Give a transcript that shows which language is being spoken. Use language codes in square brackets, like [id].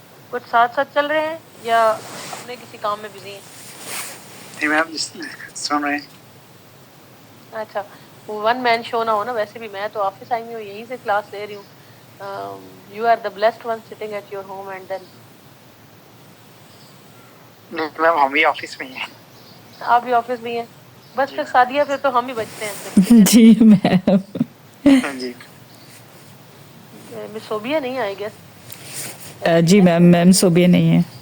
[ur] کچھ ساتھ ساتھ چل رہے ہیں یا اپنے کسی کام میں بزی ہیں؟ نہیں میم سن رہے ہیں. اچھا، ون مین شو نہ ہونا. ویسے بھی میں تو آفس آئی ہوں، یہیں سے کلاس لے رہی ہوں. [en] You are the blessed one sitting at your home and then. [ur] نہیں میم ہم بھی آفس میں ہی ہیں. آپ بھی آفس میں ہیں؟ بس جی پھر سادیہ پھر تو ہم ہی بچتے ہیں پھر. جی میم. جی مس صوبیہ نہیں آئی گیس. جی میم، میم صوبیہ نہیں ہے.